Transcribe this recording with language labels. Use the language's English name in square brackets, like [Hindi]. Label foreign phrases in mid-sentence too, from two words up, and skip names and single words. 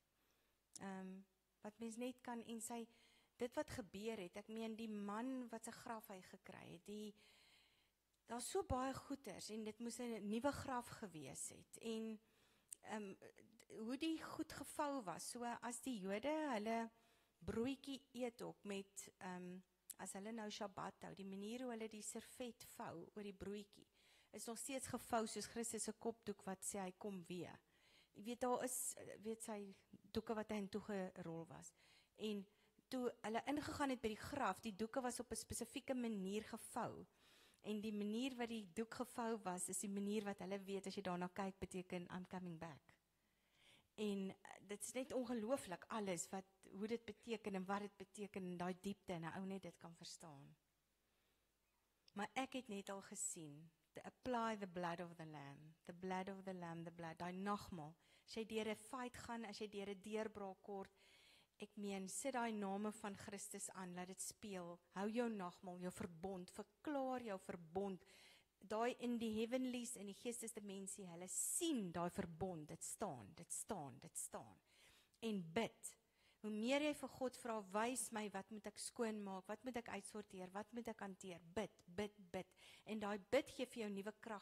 [Afrikaans] Wat mens net kan, en dit wat gebeur het, ek meen die man wat sy graf hy gekry het, daar's so baie goeters, en dit moes 'n nuwe graf gewees het, en hoe die goed gevou was, so as die Jode hulle broodjie eet ook met, as hulle nou Shabbat hou, die manier hoe hulle die servet vou oor die broodjie, is nog steeds gevou soos Christus se kopdoek wat sê hy kom weer. Jy weet, daar is, sy doeke wat hy in toegerol was, en toe hulle ingegaan het by die graf, die doeke was op 'n spesifieke manier gevou, en die manier wat die doek gevou was, is die manier wat hulle weet, as jy daarna kyk, beteken [English] I'm coming back. [Afrikaans] En dit is net ongelooflik alles, hoe dit beteken, en wat dit beteken, in daai diepte, en 'n ou net dit kan verstaan. Maar ek het net al gesien, [English] to apply the blood of the lamb, the blood of the lamb, the blood, [Afrikaans] daai nagmaal, as jy deur 'n fight gaan, as jy deur 'n deurbraak kort, ek meen, sit daai name van Christus aan, laat dit speel, hou jou nagmaal, jou verbond, verklaar jou verbond, daai in die heavenlies, in die geestesdimensie, hulle sien daai verbond, dit staan, en bid, hoe meer jy vir God vra, wys my, wat moet ek skoonmaak, wat moet ek uitsorteer, wat moet ek hanteer, bid, en daai bid gee vir jou nuwe krag.